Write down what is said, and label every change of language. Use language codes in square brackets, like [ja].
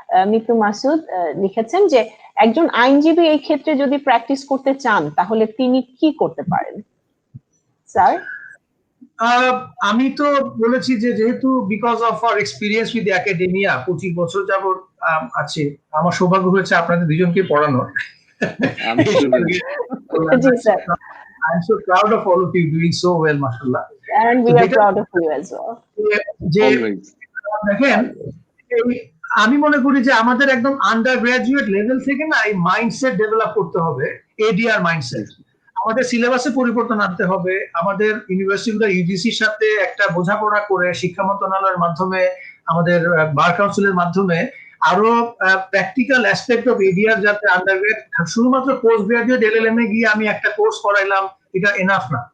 [bn] মিতু মাসুদ লিখেছেন যে একজন আইনজীবী এই ক্ষেত্রে যদি প্র্যাকটিস করতে চান তাহলে তিনি কি করতে পারেন স্যার? আমি তো বলেছি যে যেহেতু [en] because of our experience with academia [bn] 25 বছর যাবত আছে, আমার সৌভাগ্য হয়েছে আপনাদের দুজনকে পড়ানোর। আমি জি sir, [en] I'm so proud of all of you doing so well, mashallah. and we are proud of you as well. [bn] যে [en] always [bn] দেখেন, আমি মনে করি যে আমাদের একদম আন্ডার গ্রাজুয়েট লেভেল থেকে না এই মাইন্ডসেট ডেভেলপ করতে হবে, এডিআর মাইন্ডসেট। আমাদের সিলেবাসে পরিবর্তন আনতে হবে, আমাদের ইউনিভার্সিটিগুলো ইউজিসির সাথে একটা বোঝাপড়া করে শিক্ষা মন্ত্রণালয়ের মাধ্যমে, আমাদের বার কাউন্সিলের মাধ্যমে আরো [en] practical aspect of ADR [bn] যাতে আন্ডারগ্রেড, শুধুমাত্র পোস্ট গ্রাজুয়েট এলএলএম এ গিয়ে আমি একটা কোর্স করাইলাম এটা এনাফ না।